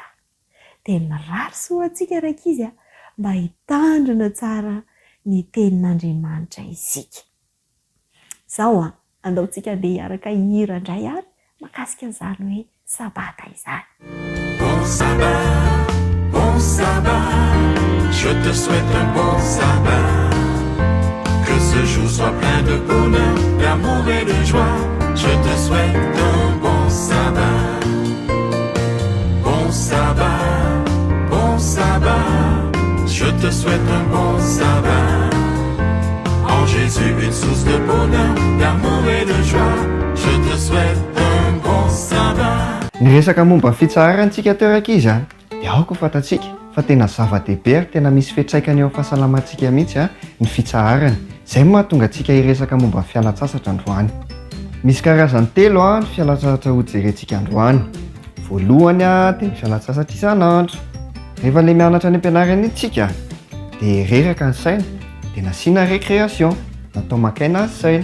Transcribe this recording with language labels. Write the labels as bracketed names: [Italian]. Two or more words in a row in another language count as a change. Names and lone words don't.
[Malagasy] Dia mirary sy ho antsika rakizy mba hitandrina tsara ny tenin'Andriamanitra isika. Izao andaontsika andeha hiaraka hihira indray ary makasika an'izany hoe sabata izany. [French] Bon sabbat, je te souhaite un bon sabbat. Que ce jour soit plein de bonheur, d'amour et de joie. Je te souhaite un bon sabbat. Bon sabbat, bon sabbat. Je te souhaite un bon sabbat. En Jésus une source de bonheur, d'amour et de joie. Je te souhaite un bon sabbat. [Malagasy] Ny resaka momba fitsaharantsika toerankizy a dia aoko fantatsika fa tena zava-dehibe ary tena misy fiantraikany eo amin'ny fahasalamantsika mihitsy a ny fitsaharana. Izay mahatonga antsika hiresaka momba fialan-tsasatra androany. Misy karazany telo a ny fialan-tsasatra ho jerentsika androany. Voalohany a dia ny fialan-tsasatra isan'andro. Rehefa ilay mianatra any am-pianarana itsika dia reraka ny saina dia nasiana récréation, natao makaina ny saina.